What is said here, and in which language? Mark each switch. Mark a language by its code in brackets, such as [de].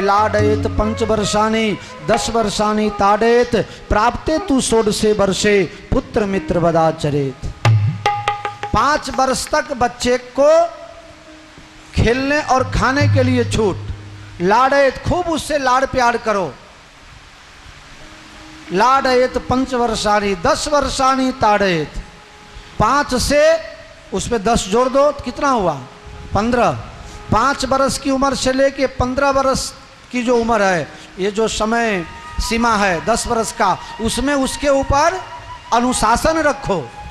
[sa] लाडयेत 5 वर्षानि 10 वर्षानि ताड़ेत प्राप्ते तु 16 वर्षे पुत्र मित्र वदाचरेत। [hi] 5 वर्ष तक बच्चे को खेलने और खाने के लिए छूट। लाडयेत खूब उससे लाड़ प्यार करो। [sa] लाडयेत 5 वर्षानि 10 वर्षानि ताड़येत। [hi] 5 से उसमें 10 जोड़ दो तो कितना हुआ 15। 5 वर्ष की उम्र से लेके 15 वर्ष की जो उम्र है, ये जो समय सीमा है 10 वर्ष का, उसमें उसके ऊपर अनुशासन रखो।